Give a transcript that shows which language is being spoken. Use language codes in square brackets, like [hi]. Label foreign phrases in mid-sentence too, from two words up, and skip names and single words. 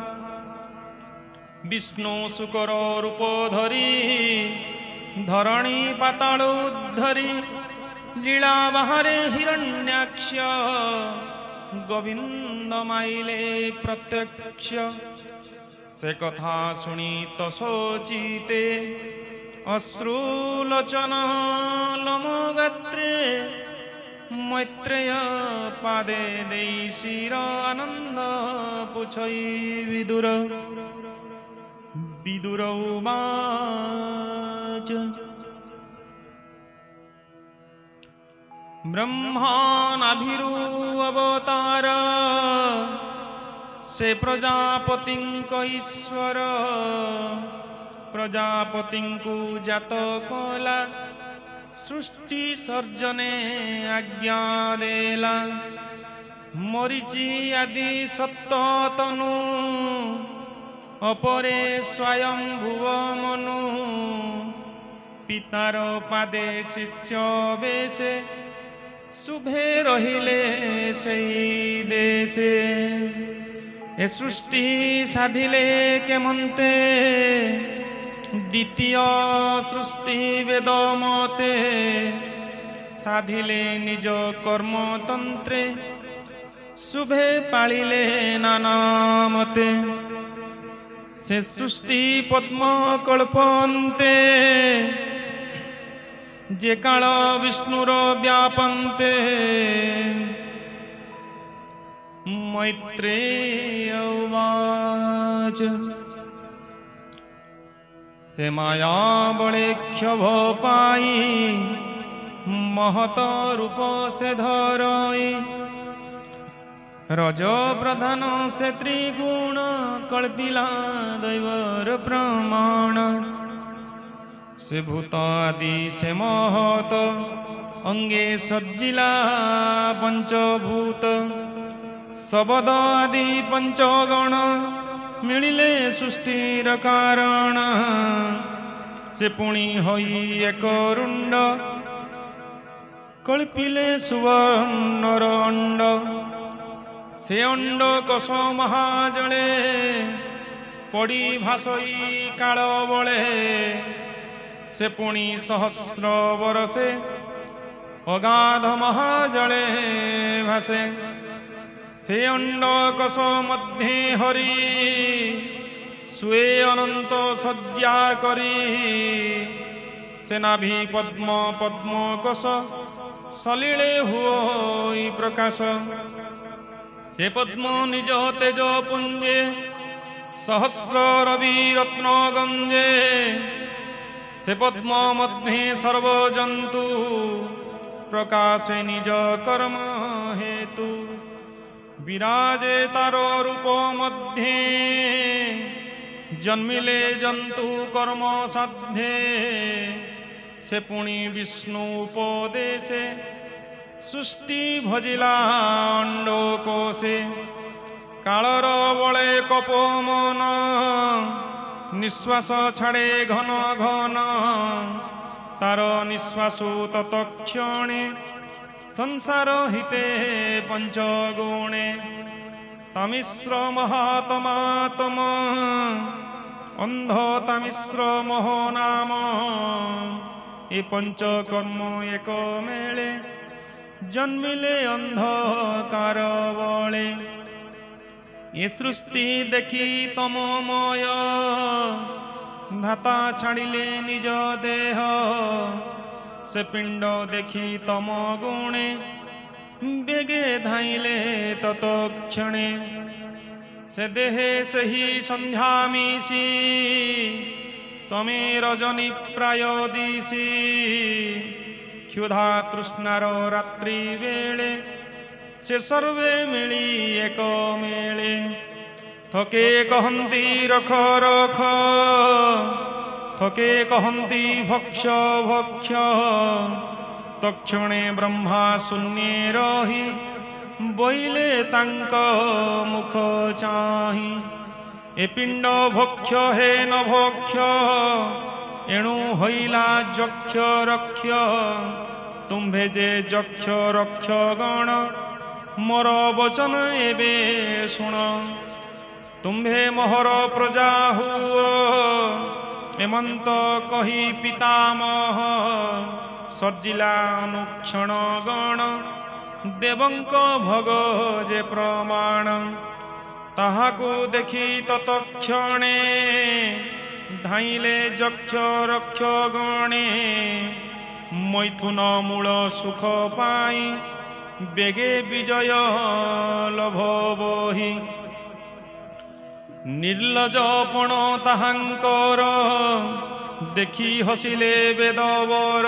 [or] ବିଷ୍ଣୁ ଶୁକର ରୂପ ଧରି ଧରଣୀ ପାତାଳ ଉଦ୍ଧରି ଲୀଳା ବାହାରେ ହିରଣ୍ୟାକ୍ଷ ଗୋବିନ୍ଦ ମାଇଲେ ପ୍ରତ୍ୟକ୍ଷ ସେ କଥା ଶୁଣି ତୋ ଶୋଚିତେ ଅଶ୍ରୁଲୋଚନ ଲୋମଗାତ୍ରେ ମୈତ୍ରେୟ ପାଦେ ଦେଇ ଶିର ଆନନ୍ଦ ପୁଛଇ ବିଦୁର ବିଦୁର ଉବାଚ ବ୍ରହ୍ମାନାଭିରୁ ଅବତାର ସେ ପ୍ରଜାପତି ଈଶ୍ୱର ପ୍ରଜାପତି କୋ ଜାତ କଳା ସୃଷ୍ଟି ସର୍ଜନେ ଆଜ୍ଞା ଦେଲା ମରୀଚି ଆଦି ସପ୍ତ ତନୁ ଅପରେ ସ୍ୱୟଂ ଭୁବ ମନୁ ପିତାର ପାଦେ ଶିଷ୍ୟ ବେସେ ଶୁଭେ ରହିଲେ ସହି ଦେଶେ ଏ ସୃଷ୍ଟି ସାଧିଲେ କେମନ୍ତେ ଦ୍ୱିତୀୟ ସୃଷ୍ଟି ବେଦ ମତେ ସାଧିଲେ ନିଜ କର୍ମତନ୍ତ୍ରେ ଶୁଭେ ପାଳିଲେ ନାନା ମତେ ସେ ସୃଷ୍ଟି ପଦ୍ମ କଳ୍ପନ୍ତେ ଯେ କାଳ ବିଷ୍ଣୁର ବ୍ୟାପନ୍ତେ ମୈତ୍ରେୟ ଉବାଚ ସେ ମାୟା ବଡ଼େ କ୍ଷୋଭ ପାଇ ମହତ ରୂପ ସେ ଧରଇ ରଜ ପ୍ରଧାନ ସେ ତ୍ରିଗୁଣ କଳ୍ପିଲା ଦୈବର ପ୍ରମାଣ ସେ ଭୂତ ଆଦି ସେ ମହତ ଅଙ୍ଗେ ସଜ୍ଜିଲା ପଞ୍ଚଭୂତ ଶବ୍ଦ ଆଦି ପଞ୍ଚଗଣ ମିଳିଲେ ସୃଷ୍ଟିର କାରଣ ସେ ପୁଣି ହୋଇ ଏକ ରୁଣ୍ଡ କଳ୍ପିଲେ ସୁବର୍ଣ୍ଣର ଅଣ୍ଡ ସେ ଅଣ୍ଡ କୋଷ ମହାଜଳେ ପଡ଼ି ଭାସଇ କାଳ ବଳେ ସେ ପୁଣି ସହସ୍ର ବରଷେ ଅଗାଧ ମହାଜଳେ ଭାସେ ସେ ଅଣ୍ଡ କୋଷ ମଧ୍ୟ ହରି ସ୍ୱେ ଅନନ୍ତ ସଜ୍ଜା କରି ସେ ନାଭି ପଦ୍ମ ପଦ୍ମ କୋଷ ସଲିଳେ ହୁଇ ପ୍ରକାଶ ସେ ପଦ୍ମ ନିଜ ତେଜ ପୁଞ୍ଜେ ସହସ୍ର ରବି ରତ୍ନ ଗଞ୍ଜେ ସେ ପଦ୍ମ ମଧ୍ୟ ସର୍ବଜନ୍ତୁ ପ୍ରକାଶେ ନିଜ କର୍ମ ହେତୁ ବିରାଜେ ତାରୋ ରୂପ ମଧ୍ୟେ ଜନ୍ମିଲେ ଜନ୍ତୁ କର୍ମ ସାଧ୍ୟେ ସେ ପୁଣି ବିଷ୍ଣୁ ଉପଦେଶେ ସୃଷ୍ଟି ଭଜିଲା ଅଣ୍ଡକୋଷେ କାଳର ବଳେ କପମନ ନିଶ୍ୱାସ ଛାଡ଼େ ଘନ ଘନ ତାର ନିଶ୍ୱାସୁ ତତ୍କ୍ଷଣେ ସଂସାର ହିତେ ପଞ୍ଚଗୁଣେ ତମିସ୍ର ମହାତ୍ମା ତମ ଅନ୍ଧ ତମିସ୍ର ମହୋ ନାମ ଏ ପଞ୍ଚକର୍ମ ଏକ ମେଳେ ଜନ୍ମିଲେ ଅନ୍ଧକାର ବଳେ ଯେ ସୃଷ୍ଟି ଦେଖି ତମମୟ ଧାତା ଛାଡ଼ିଲେ ନିଜ ଦେହ ସେ ପିଣ୍ଡ ଦେଖି ତମ ଗୁଣେ ବେଗେ ଧାଇଲେ ତତ୍କ୍ଷଣେ ସେ ଦେହେ ସେ ହି ସନ୍ଧ୍ୟା ମିଶି ତମେ ରଜନୀ ପ୍ରାୟ ଦିଶି କ୍ଷୁଧା ତୃଷ୍ଣାର ରାତ୍ରି ବେଳେ ସେ ସର୍ବେ ମିଳି ଏକ ମେଳେ ଥକେ କହତି ରଖ ରଖ ଥକେ କହତି ଭକ୍ଷ ଭକ୍ଷ ତକ୍ଷଣେ ବ୍ରହ୍ମା ଶୂନ୍ୟ ରହି ବୋଇଲେ ତାଙ୍କ ମୁଖ ଚାହିଁ ଏ ପିଣ୍ଡ ଭକ୍ଷ ହେ ନ ଭକ୍ଷ ଏଣୁ ହଇଲା ଯକ୍ଷ ରକ୍ଷ ତୁମ୍ଭେ ଯେ ଯକ୍ଷ ରକ୍ଷ ଗଣ ମୋର ବଚନ ଏବେ ଶୁଣ ତୁମ୍ଭେ ମୋହର ପ୍ରଜା ହୁଓ ଏମନ୍ତ କହି ପିତାମହ ସଜ୍ଜିଲା ଅନୁକ୍ଷଣ ଗଣ ଦେବଙ୍କ ଭୋଗ ଯେ ପ୍ରମାଣ ତାହାକୁ ଦେଖି ତତକ୍ଷଣେ ଧାଇଁଲେ ଯକ୍ଷ ରକ୍ଷ ଗଣେ। ମୈଥୁନ ମୂଳ ସୁଖ ପାଇ ବେଗେ ବିଜୟ ଲଭ ବହି। ନିର୍ଲଜପଣ ତାହାଙ୍କର ଦେଖି ହସିଲେ ବେଦବର।